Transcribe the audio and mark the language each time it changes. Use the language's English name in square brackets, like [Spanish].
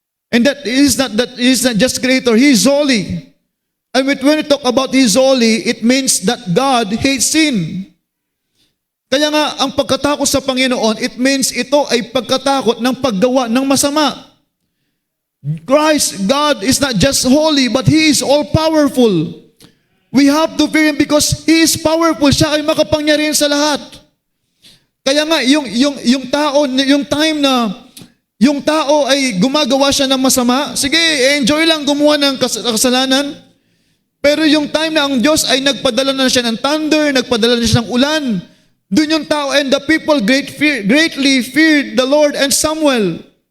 [English] And that is not just Creator. He is holy. And when we talk about He is holy, it means that God hates sin. [Filipino] Kaya nga, ang pagkatakot sa Panginoon, it means ito ay pagkatakot ng paggawa ng masama. [English] God is not just holy, but He is all-powerful. We have to fear Him because He is powerful. [Filipino] Siya ay makapangyarihan sa lahat. Kaya nga, yung time na yung tao ay gumagawa siya ng masama, sige, enjoy lang gumawa ng kasalanan. Pero yung time na ang Diyos ay nagpadala na siya ng thunder, nagpadala na siya ng ulan, doon yung tao [English] and the people greatly feared the Lord and Samuel.